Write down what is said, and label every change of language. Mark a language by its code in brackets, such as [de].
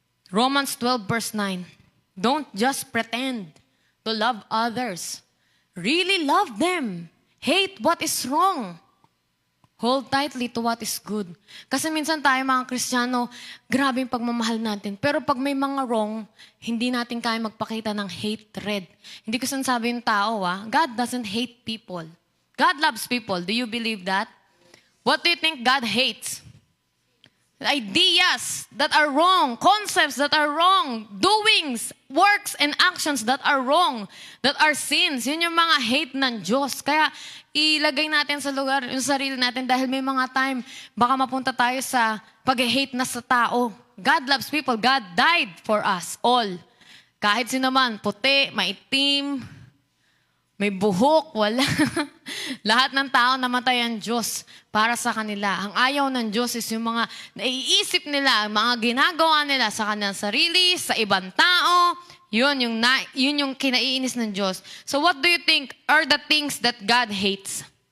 [en] Romans 12 verse 9. Don't just pretend to love others. Really love them. Hate what is wrong. Hold tightly to what is good. [tl] Kasi minsan tayo mga Kristiyano, grabe yung pagmamahal natin. Pero pag may mga wrong, hindi natin kaya magpakita ng hatred. Hindi ko sinasabi yung tao, [en] God doesn't hate people. God loves people. Do you believe that? What do you think God hates? Ideas that are wrong, concepts that are wrong, doings, works, and actions that are wrong, that are sins. [tl] Yun yung mga hate ng Diyos. Kaya ilagay natin sa lugar yung sarili natin dahil may mga time baka mapunta tayo sa pag-hate na sa tao. [en] God loves people. God died for us all. [tl] Kahit sino man, puti, maitim, may buhok, wala. Lahat ng tao namatay ang Diyos para sa kanila. Ang ayaw ng Diyos is yung mga naiisip nila, mga ginagawa nila sa kanilang sarili, sa ibang tao. Yun yung kinaiinis ng Diyos. [en] So what do you think are the things that God hates?